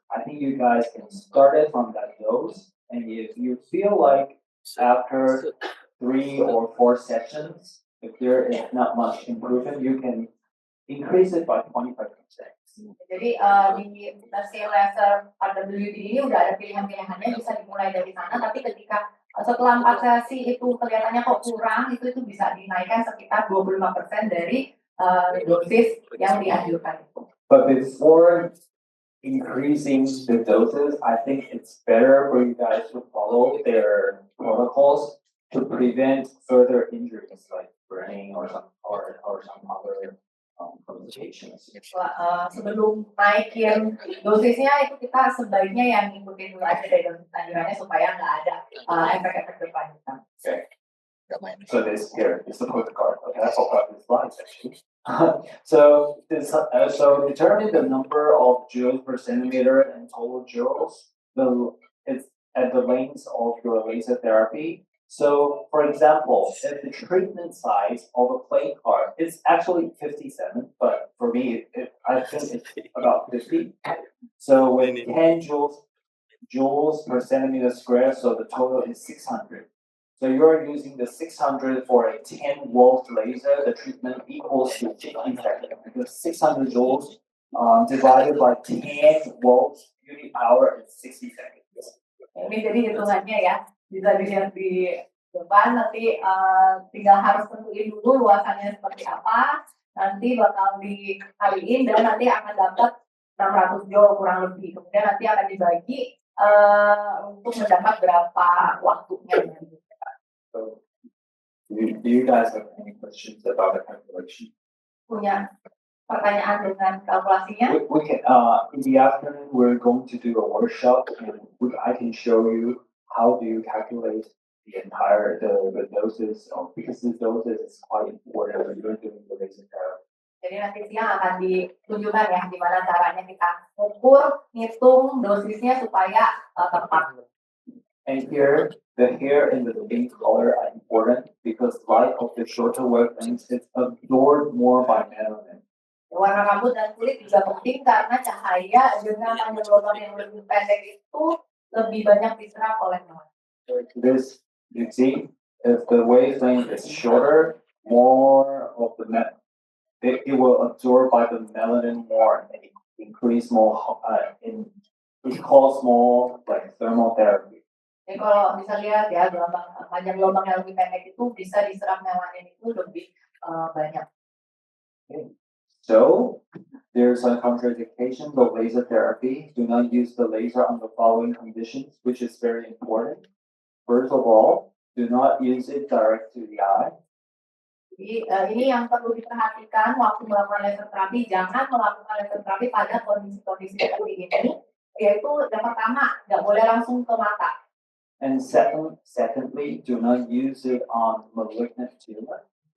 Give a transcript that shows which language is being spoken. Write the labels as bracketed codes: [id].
[en] I think you guys can start it from that dose, and if you feel like after 3 or 4 sessions, if there is not much improvement, you can increase it by 25%. [id] Jadi di mesin laser RWG ini udah ada pilihan-pilihannya, bisa dimulai dari sana, tapi ketika setelah 4 sesi itu kelihatannya kok kurang, itu bisa dinaikkan sekitar 25% dari dosis yang dianjurkan itu. [en] But before increasing the doses, I think it's better for you guys to follow their protocols to prevent further injuries like burning or some other complications. [id] Sebelum naikin dosisnya itu kita sebaiknya yang ngikutin dulu aja dari dosis anjurannya supaya nggak ada efek-efek berkelanjutan. [en] Okay. So this here is the poker card. Okay, that's all about this slides actually. So determine the number of joules per centimeter and total joules. It's at the length of your laser therapy. So, for example, if the treatment size of a play card is actually 57, but for me, I think it's about 50. So with 10 joules per centimeter square, so the total is 600. So you're using the 600 for a 10-volt laser, the treatment equals to 50 seconds. Because 600 joules divided by 10 volts unit hour is 60 seconds. [id] Ini jadi hitungannya ya, bisa dilihat di depan, nanti tinggal harus tentuin dulu luasannya seperti apa, nanti bakal dikaliin dan nanti akan dapat 600 joule kurang lebih. Kemudian nanti akan dibagi untuk mendapat berapa waktunya. [en] Do you guys have any questions about the calculation? [id] Punya pertanyaan dengan kalkulasinya? [en] We can, in the afternoon, we're going to do a workshop and I can show you how do you calculate the entire, the doses, because the doses is quite important when you're doing the laser therapy. [id] Jadi nanti siang akan ditunjukkan ya gimana caranya kita ukur, ngitung dosisnya supaya tepat. [en] And here, the hair and the skin color are important because light of the shorter wavelengths is absorbed more by melanin. [id] Warna rambut dan kulit juga penting karena cahaya dengan panjang gelombang yang lebih pendek itu lebih banyak diserap oleh melanin. [en] This, you see, if the wavelength is shorter, more of the it will absorb by the melanin more and increase more. It causes more like thermal therapy. [id] Jadi kalau bisa lihat ya panjang gelombang yang lebih pendek itu bisa diserap melanin itu lebih banyak. [en] Okay. So there's a contraindication of laser therapy. Do not use the laser on the following conditions, which is very important. First of all, do not use it direct to the eye. [id] Jadi ini yang perlu diperhatikan waktu melakukan laser terapi, jangan melakukan laser terapi pada kondisi-kondisi seperti ini, yaitu yang pertama nggak boleh langsung ke mata. [en] And secondly, do not use it on malignant tumor.